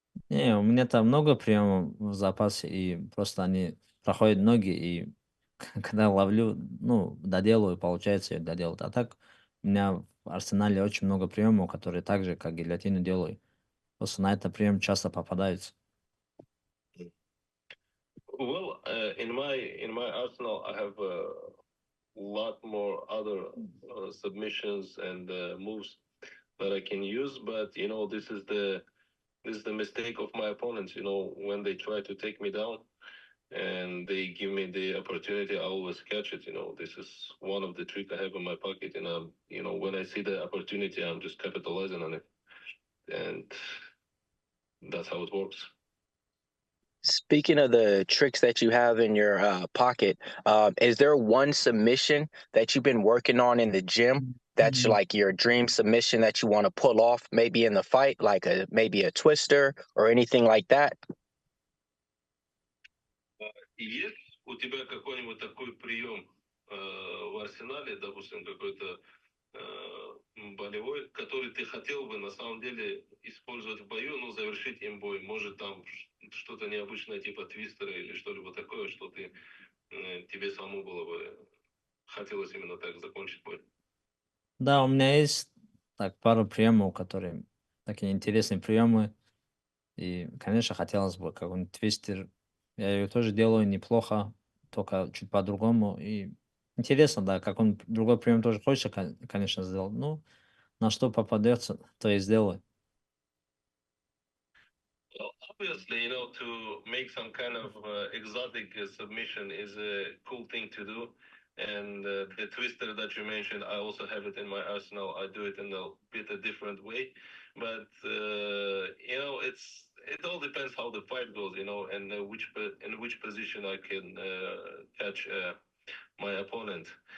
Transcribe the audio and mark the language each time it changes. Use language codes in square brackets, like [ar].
[ru] Не, у меня там много приемов в запасе, и просто они проходят ноги, и когда ловлю, ну, доделаю, получается, я доделаю. А так у меня в арсенале очень много приемов, которые так же, как гильотину делаю. Просто на этот прием часто попадаются. [en] Well, in my arsenal, I have a lot more other submissions and moves that I can use, but you know, this is the mistake of my opponents. You know, when they try to take me down and they give me the opportunity, I always catch it. You know, this is one of the tricks I have in my pocket, and you know, when I see the opportunity, I'm just capitalizing on it, and that's how it works. Speaking of the tricks that you have in your pocket, is there one submission that you've been working on in the gym that's like your dream submission that you want to pull off, maybe in the fight, like maybe a twister or anything like that? [ru] Есть у тебя какой-нибудь такой прием в арсенале, допустим, какой-то болевой, который ты хотел бы на самом деле использовать в бою, ну, завершить им бой? Может, там что-то необычное, типа твистера или что-либо такое, что ты тебе самому было бы хотелось именно так закончить бой? Да, у меня есть так пару приемов, которые такие интересные приемы. И, конечно, хотелось бы какой-нибудь твистер. Я ее тоже делаю неплохо, только чуть по-другому. И интересно, да, как он другой прием тоже хочется, конечно, сделать. Ну, на что попадется, то и сделаю. [en] obviously, to make some kind of exotic submission is a cool thing to do. And the twister that you mentioned, I also have it in my arsenal. I do it in a bit a different way, but it all depends how the fight goes, and in which position I can catch my opponent.